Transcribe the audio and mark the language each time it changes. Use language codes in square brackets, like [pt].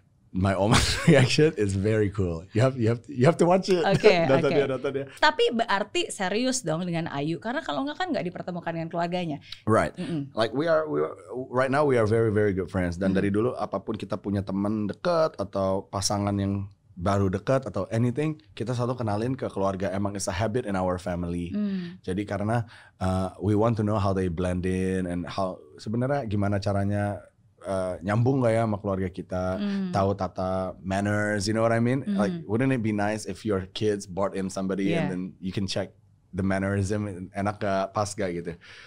[en] My Oma's reaction is very cool. You have to watch it. [id] Nonton dia. Tapi berarti serius dong dengan Ayu, karena kalau nggak kan nggak dipertemukan dengan keluarganya. [en] Right. Like we are right now we are very very good friends. [id] Dan dari dulu apapun kita punya teman dekat atau pasangan yang baru dekat atau anything, kita selalu kenalin ke keluarga. Emang [en] it's a habit in our family. Jadi karena we want to know how they blend in and how [id] sebenarnya gimana caranya nyambung gak ya sama keluarga kita, tahu tata [en] manners, you know what I mean? Like wouldn't it be nice if your kids brought in somebody and then you can check the mannerism, [id] enak gak, pas gak gitu.